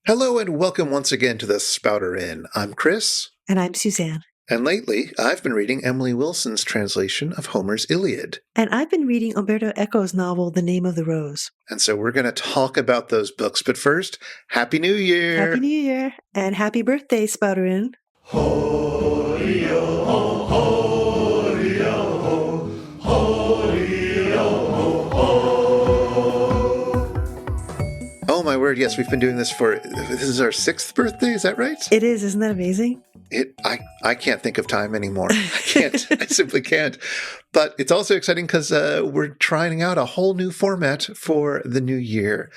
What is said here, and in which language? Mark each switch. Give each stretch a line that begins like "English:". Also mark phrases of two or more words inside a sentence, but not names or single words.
English: Hello and welcome once again to the Spouter-Inn. I'm Chris. And I'm Suzanne. And lately, I've been reading Emily Wilson's translation of Homer's Iliad. And I've been reading Umberto Eco's novel, The Name of the Rose. And so we're going to talk about those books. But first, Happy New Year! Happy New Year! And happy birthday, Spouter-Inn. Ho-ri-o-ho, ho-ri-o-ho, ho-ri-o-ho, ho. Oh my word, yes, we've been doing this this is our 6th birthday, is that right? It is, isn't that amazing? I can't think of time anymore. I simply can't. But it's also exciting because we're trying out a whole new format for the new year.